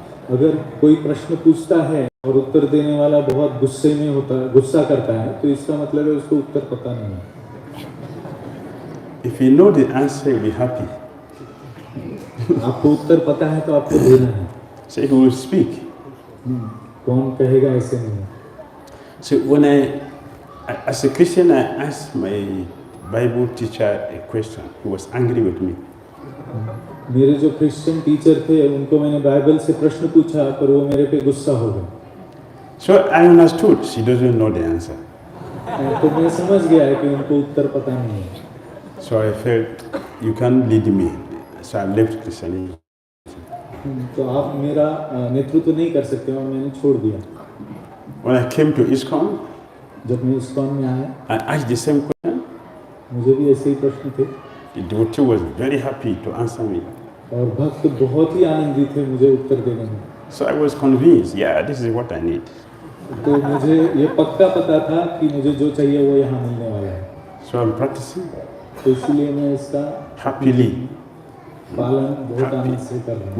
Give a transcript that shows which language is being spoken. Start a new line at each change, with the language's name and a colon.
Hindi: अगर कोई प्रश्न पूछता है और उत्तर देने वाला बहुत गुस्सा करता है तो इसका मतलब है उसको उत्तर पता नहीं है।
English: If you know the answer, you'll be happy.
Hindi: आपको उत्तर पता है तो आपको देना है।
English: So he will speak.
Hindi: कौन कहेगा ऐसे नहीं?
English: So when as a Christian, I asked my Bible teacher a question. He was angry with me.
Hindi: मेरे जो क्रिश्चियन टीचर थे उनको मैंने बाइबल से प्रश्न पूछा पर वो मेरे पे गुस्सा हो गए।
English: So I understood she doesn't know the answer.
Hindi: तो मैं समझ गया कि उनको उत्तर पता नहीं है।
English: So I felt you can't lead me. So I left Christianity.
Hindi: तो आप मेरा नेतृत्व नहीं कर सकते और मैंने छोड़ दिया।
English: When I came to ISKCON,
Hindi: जब मैं ISKCON में आया,
English: I asked the same question.
Hindi: मुझे भी ऐसे ही प्रश्न थे
English: The devotee was very happy to answer me.
Hindi: और भक्त बहुत ही आनंदित थे मुझे उत्तर देने में।
English: So I was convinced, yeah, this is what I need.
Hindi: तो मुझे ये पक्का पता था कि मुझे जो चाहिए वो यहाँ मिलने वाला है।
English: So I'm practicing
Hindi: तो इसलिए मैं इसका
English: happily,
Hindi: पालन बहुत आनंद से कर रहा हूँ।